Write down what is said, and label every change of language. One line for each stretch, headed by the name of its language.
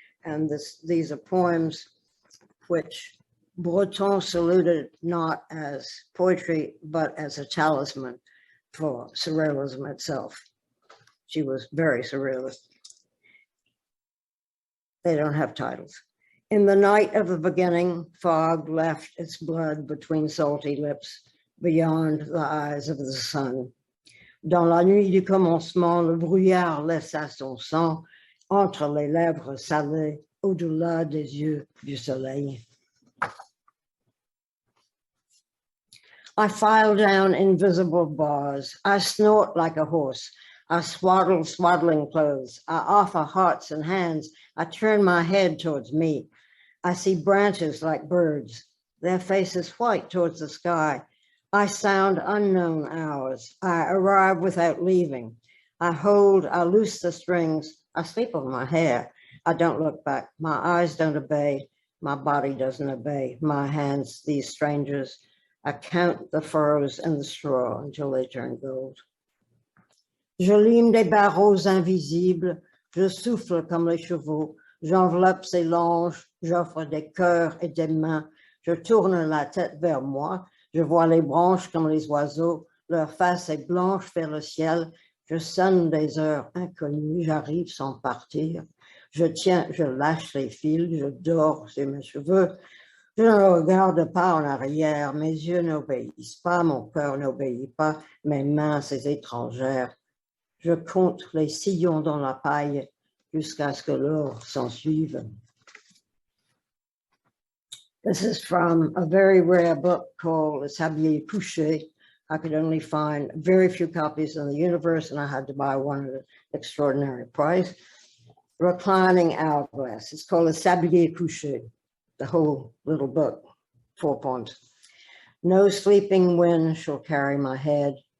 English: And these are poems which Breton saluted not as poetry, but as a talisman for surrealism itself. She was very surrealist. They don't have titles. In the night of the beginning, fog left its blood between salty lips, beyond the eyes of the sun.
French: Dans la nuit du commencement, le brouillard laissa son sang entre les lèvres salées, au-delà des yeux du soleil.
English: I file down invisible bars. I snort like a horse. I swaddle swaddling clothes. I offer hearts and hands. I turn my head towards me. I see branches like birds, their faces white towards the sky. I sound unknown hours. I arrive without leaving. I loose the strings. I sleep on my hair. I don't look back. My eyes don't obey. My body doesn't obey. My hands, these strangers, I count the furrows in the straw until they turn gold.
French: Je lime des barreaux invisibles. Je souffle comme les chevaux. J'enveloppe ces langes. J'offre des cœurs et des mains. Je tourne la tête vers moi. Je vois les branches comme les oiseaux. Leur face est blanche vers le ciel. Je sonne des heures inconnues. J'arrive sans partir. Je tiens, je lâche les fils. Je dors sur mes cheveux. Je ne regarde pas en arrière. Mes yeux n'obéissent pas. Mon cœur n'obéit pas. Mes mains, ces étrangères. Je compte les sillons dans la paille jusqu'à ce que l'or s'en suive.
English: This is from a very rare book called Le Sablier Couché. I could only find very few copies in the universe, and I had to buy one at an extraordinary price. Reclining Hourglass. It's called Le Sablier Couché, the whole little book, 4 poems. No sleeping wind shall carry my head.